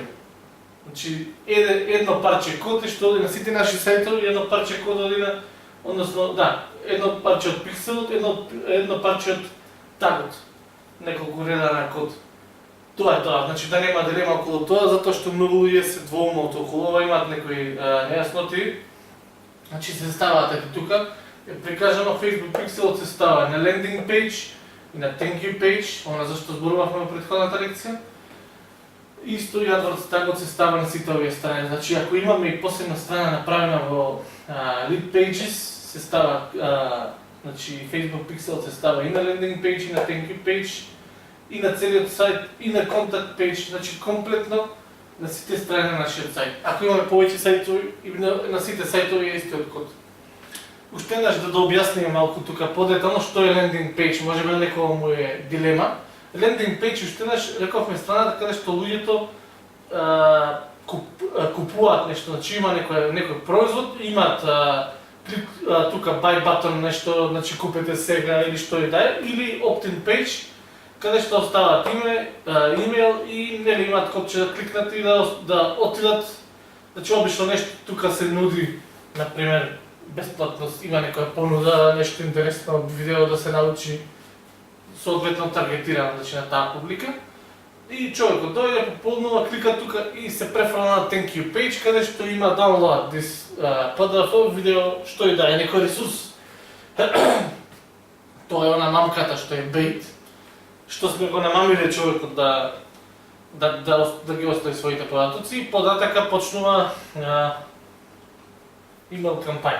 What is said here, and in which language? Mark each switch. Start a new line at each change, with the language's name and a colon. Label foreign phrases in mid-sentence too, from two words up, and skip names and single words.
Macedonian: Значи едно парче код што оди на сите наши сајтови, едно парче код оди на, односно да, едно парче од пикселот, едно парче од тагот. Неколку реда на код. Тоа е тоа, значи да нема дилема околу тоа, затоа што многу луѓе се двоумат околу ова, имаат некои нејасноти. Значи се ставаат ето тука, прикажано Facebook Pixelот се става на
English: landing page
Macedonian: и на
English: thank you page,
Macedonian: она зашто зборувавме во претходната лекција. Исто и AdWords тагот се става на сите овие страни. Значи ако имаме и посебна страна направена во
English: lead pages,
Macedonian: се става значи Facebook Pixel се става и на
English: landing page
Macedonian: и на
English: thank you page
Macedonian: и на целиот сајт и на
English: contact page,
Macedonian: значи комплетно на сите страни на нашиот сајт. Ако имаме повеќе сајтови и на сите сајтови е истиот код. Уште еднаш да објасниме малку тука подетално што е
English: landing page,
Macedonian: можеби некоја му е дилема.
English: Landing page
Macedonian: уште еднаш рековме страната каде што луѓето купуваат нешто, значи има некој производ, имаат тука
English: buy button
Macedonian: нешто, значи купете сега или што и да е, или
English: opt-in page
Macedonian: каде што остават име, имејл и нели имаат копче да кликнат и да отидат. Значи обично нешто тука се нуди, например, бесплатност, има некоја понуда, нешто интересно видео да се научи соодветно таргетирано, значи на таа публика. И човекот дојде, пополнува, клика тука и се префрла на
English: thank you page
Macedonian: каде што има
English: download this PDF
Macedonian: видео, што и да е некој ресурс. Тоа е она мамката што е bait, што сме го намамиле човекот да ги остави своите податоци и података почнува имейл кампања.